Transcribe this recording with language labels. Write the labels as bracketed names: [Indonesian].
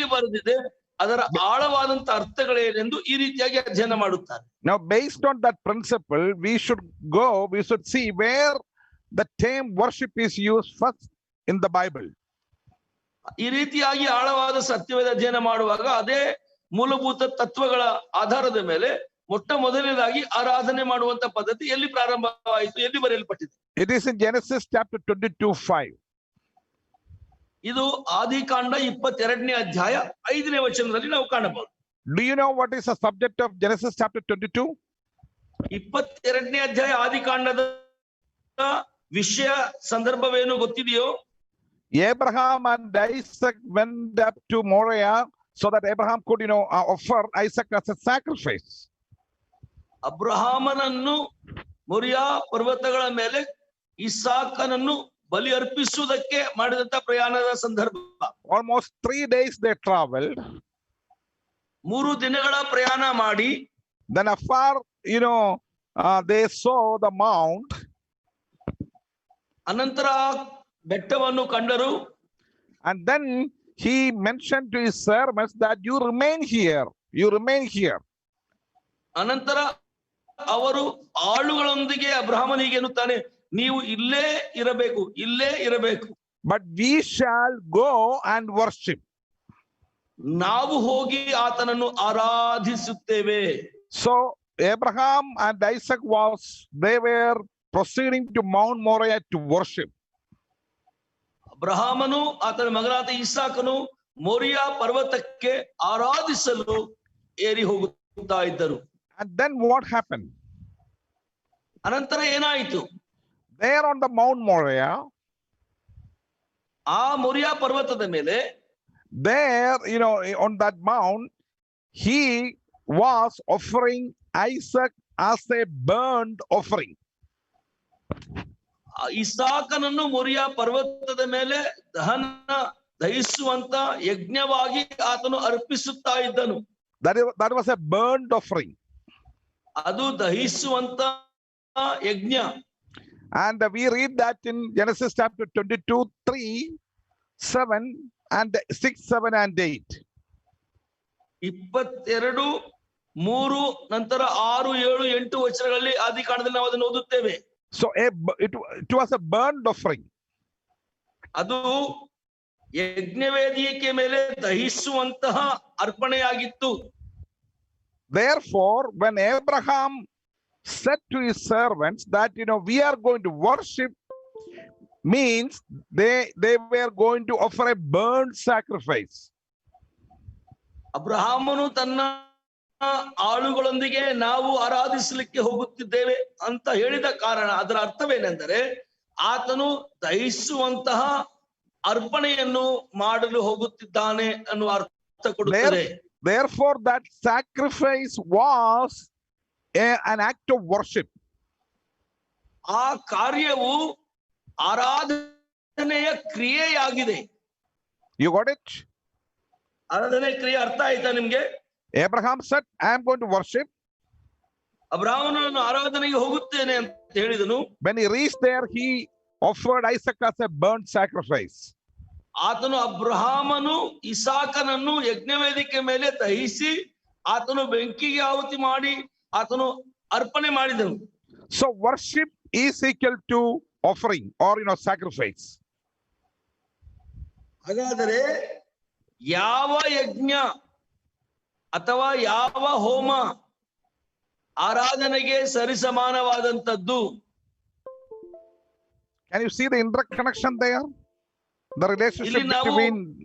[Kannada] ಬರೆದಿದೆ, ಅದರ ಆಳವಾದಂತ ಅರ್ಥಗಳೇನೆಂದು ಈ ರೀತಿಯಾಗಿ ಅಧ್ಯಯನ ಮಾಡುತ್ತಾರೆ. [English] Now, based on that principle, we should see where the term worship is used first in the Bible. [Kannada] ಈ ರೀತಿಯಾಗಿ ಆಳವಾದ ಸತ್ಯವೇದ ಅಧ್ಯಯನ ಮಾಡುವಾಗ ಅದೇ ಮೂಲಭೂತ ತತ್ವಗಳ ಆಧಾರದ ಮೇಲೆ ಮೊಟ್ಟ ಮೊದಲನೇದಾಗಿ ಆರಾಧನೆ ಮಾಡುವಂತ ಪದ್ಧತಿ ಎಲ್ಲಿ ಪ್ರಾರಂಭವಾಯಿತು, ಎಲ್ಲಿ ಬರೆಯಲ್ಪಟ್ಟಿದೆ? [English] It is in Genesis chapter 22:5. [Kannada] ಇದು ಆದಿಕಾಂಡ 22ನೇ ಅಧ್ಯಾಯ 5ನೇ ವಚನದಲ್ಲಿ ನಾವು ಕಾಣಬಹುದು. [English] Do you know what is the subject of Genesis chapter 22? [Kannada] 22ನೇ ಅಧ್ಯಾಯ ಆದಿಕಾಂಡದ ವಿಷಯ ಸಂದರ್ಭವೇನು ಗೊತ್ತಿದೆಯೋ? [English] Abraham and Isaac went up to Moriah so that Abraham could, offer Isaac as a sacrifice. [Kannada] ಅಬ್ರಹಾಮನನ್ನು Moriya ಪರ್ವತಗಳ ಮೇಲೆ ಇಸಾಕನನ್ನು ಬಲಿ ಅರ್ಪಿಸುವುದಕ್ಕೆ ಮಾಡಿದಂತ ಪ್ರಯಾಣದ ಸಂದರ್ಭ. [English] Almost 3 days they traveled. [Kannada] 3 ದಿನಗಳ ಪ್ರಯಾಣ ಮಾಡಿ, [English] then afar, they saw the mount. [Kannada] ಅನಂತರ ಬೆಟ್ಟವನ್ನು ಕಂಡರು. [English] And then he mentioned to his servants that you remain here. [Kannada] ಅನಂತರ ಅವರು ಆಳುಗಳೊಂದಿಗೆ ಅಬ್ರಹಾಮನಿಗೆ ಎನ್ನುತ್ತಾನೆ, ನೀವು ಇಲ್ಲೇ ಇರಬೇಕು. [English] But we shall go and worship. [Kannada] ನಾವು ಹೋಗಿ ಆತನನ್ನು ಆರಾಧಿಸುತ್ತೇವೆ. [English] So Abraham and Isaac they were proceeding to Mount Moriah to worship. [Kannada] ಅಬ್ರಹಾಮನು ಆತನ ಮಗನಾದ ಇಸಾಕನು ಮೋರಿಯಾ ಪರ್ವತಕ್ಕೆ ಆರಾಧಿಸಲು ಏರಿ ಹೋಗುತ್ತಾ ಇದ್ದರು. [English] And then what happened? [Kannada] ಅನಂತರ ಏನಾಯಿತು? [English] There on the Mount Moriah, [Kannada] ಆ ಮೋರಿಯಾ ಪರ್ವತದ ಮೇಲೆ, [English] there, on that mount, he was offering Isaac as a burnt offering. [Kannada] ಇಸಾಕನನ್ನು Moriya ಪರ್ವತದ ಮೇಲೆ ದಹಿಸುವಂತ ಯಜ್ಞವಾಗಿ ಆತನು ಅರ್ಪಿಸುತ್ತಾ ಇದ್ದನು. [English] That was a burnt offering. [Kannada] ಅದು ದಹಿಸುವಂತ ಯಜ್ಞ. [English] And we read that in Genesis chapter 22:3, 7 and 6, 7 and 8. [Kannada] 22, 3 ನಂತರ 6, 7, 8 ವಚನಗಳಲ್ಲಿ ಆದಿಕಾಂಡದಲ್ಲಿ ನಾವು ಅದನ್ನು ಓದುತ್ತೇವೆ. [English] So it was a burnt offering. [Kannada] ಅದು ಯಜ್ಞವೇದಿಕೆ ಮೇಲೆ ದಹಿಸುವಂತಹ ಅರ್ಪಣೆಯಾಗಿತ್ತು. [English] Therefore, when Abraham said to his servants that we are going to worship, means they were going to offer a burnt sacrifice. [Kannada] ಅಬ್ರಹಾಮನು ತನ್ನ ಆಳುಗಳೊಂದಿಗೆ ನಾವು ಆರಾಧಿಸಲಿಕ್ಕೆ ಹೋಗುತ್ತಿದ್ದೇವೆ ಅಂತ ಹೇಳಿದ ಕಾರಣ, ಅದರ ಅರ್ಥವೇನೆಂದರೆ ಆತನು ದಹಿಸುವಂತಹ ಅರ್ಪಣೆಯನ್ನು ಮಾಡಲು ಹೋಗುತ್ತಿದ್ದಾನೆ ಅನ್ನುವ ಅರ್ಥ ಕೊಡುತ್ತದೆ. [English] Therefore, that sacrifice was an act of worship. [Kannada] ಆ ಕಾರ್ಯವು ಆರಾಧನೆಯ ಕ್ರಿಯೆಯಾಗಿದೆ. [English] You got it? [Kannada] ಆರಾಧನೆ ಕ್ರಿಯೆ ಅರ್ಥ ಆಯ್ತಾ ನಿಮ್ಗೆ? [English] Abraham said, I am going to worship. [Kannada] ಅಬ್ರಹಾಮನು ಆರಾಧನೆಗೆ ಹೋಗುತ್ತೇನೆ ಅಂತ ಹೇಳಿದನು. [English] When he reached there, he offered Isaac as a burnt sacrifice. [Kannada] ಆತನು ಅಬ್ರಹಾಮನು ಇಸಾಕನನ್ನು ಯಜ್ಞವೇದಿಕೆ ಮೇಲೆ ದಹಿಸಿ ಆತನು ಬೆಂಕಿಗೆ ಆಹುತಿ ಮಾಡಿ ಆತನು ಅರ್ಪಣೆ ಮಾಡಿದನು. [English] So worship is equal to offering or sacrifice. [Kannada] ಹಾಗಾದರೆ ಯಾವ ಯಜ್ಞ ಅಥವಾ ಯಾವ ಹೋಮ ಆರಾಧನೆಗೆ ಸರಿಸಮಾನವಾದಂತದ್ದು? [English] Can you see the interconnection there? The relationship between,